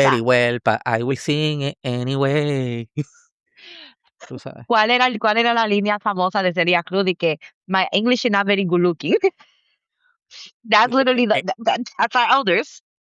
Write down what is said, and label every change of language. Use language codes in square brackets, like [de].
[en] very well, but I will sing it anyway. [es] Tú sabes. ¿Cuál era la línea famosa de Celia Cruz y que [en] my English is not very good looking? That's literally that's our elders.